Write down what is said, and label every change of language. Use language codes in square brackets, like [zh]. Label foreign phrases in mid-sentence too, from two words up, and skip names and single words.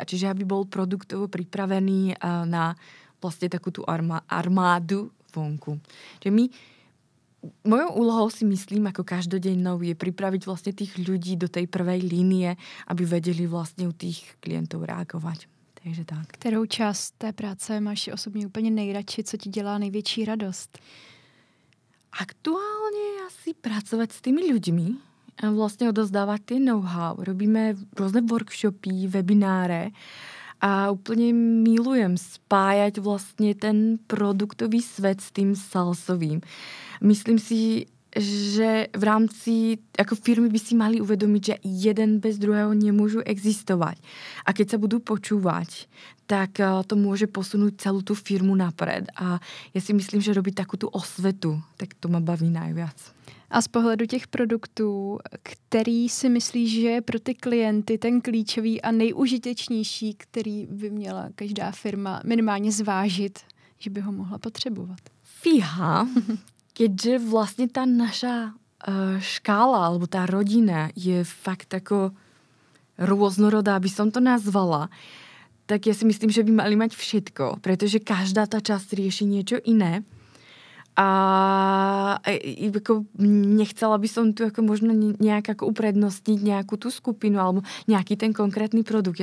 [sk] Čiže aby bol produktovo pripravený na vlastne takú tú armádu vonku. Čiže mojou úlohou si myslím, ako každodennou, je pripraviť vlastne tých ľudí do tej prvej línie, aby vedeli vlastne u tých klientov reagovať. Takže tak. [cs] Kterou část té práce máš osobně úplně nejradši, co ti dělá největší radost? [sk] Aktuálne asi pracovať s tými ľuďmi a vlastne odozdávať tie know-how. Robíme rôzne workshopy, webináre a úplne milujem spájať vlastne ten produktový svet s tým salesovým. Myslím si, že v rámci ako firmy by si mali uvedomiť, že jeden bez druhého nemôžu existovať. A keď sa budú počúvať, tak to môže posunúť celú tú firmu napred. A ja si myslím, že robiť takú tú osvetu, tak to ma baví najviac. [cs] A z pohledu těch produktů, který si myslíš, že je pro ty klienty ten klíčový a nejužitečnější, který by měla každá firma minimálně zvážit, že by ho mohla potřebovat? [sk] Fíha, keďže vlastne tá naša škála alebo tá rodina je fakt ako rôznorodá, aby som to nazvala, tak ja si myslím, že by mali mať všetko, pretože každá tá časť rieši niečo iné. A ako nechcela by som tu ako možno nejak ako uprednostniť nejakú tú skupinu alebo nejaký ten konkrétny produkt.